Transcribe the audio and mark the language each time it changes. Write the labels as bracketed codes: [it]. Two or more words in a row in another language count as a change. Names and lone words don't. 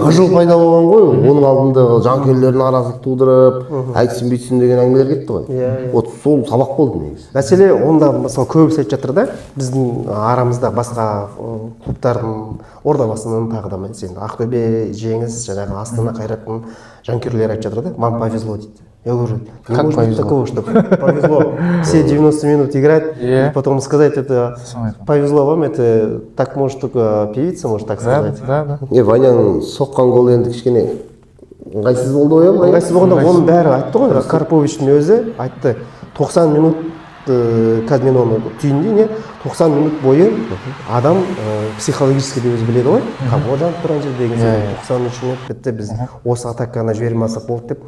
[kk] ғыжыл пайда болған ғой, оның алдында жанкүйерлердің араздық тудырып, айтсын бүйтсін деген әңгімелер кетті ғой. Вот сол сабақ болды негізі. Мәселе онда мысалы көбісі айтып жатыр да, біздің арамызда басқа клубтардың ордабасының тағы да енді Ақтөбе, Жеңіс, жаңағы Астана, Қайраттың жанкүйерлері айтып жатыр да, [ru] вам повезло дейді. Я говорю, не может быть такого, что повезло все 90 минут играть, и потом сказать это повезло вам, это так может только певица может так сказать. [kk] Ваняның соққан голы енді кішкене ыңғайсыз болды ғой ма? ыңғайсыз болғанда оның бәрі айтты ғой. Карповичтің өзі айтты 90 минут қазір мен оны түйіндейін, не 90 минут бойы адам психологически де өзі біледі ғой, қабыл жанып тұрған жерде деген сияқты 93 минут бітті, біз осы атаканы жібермей алсақ болды деп.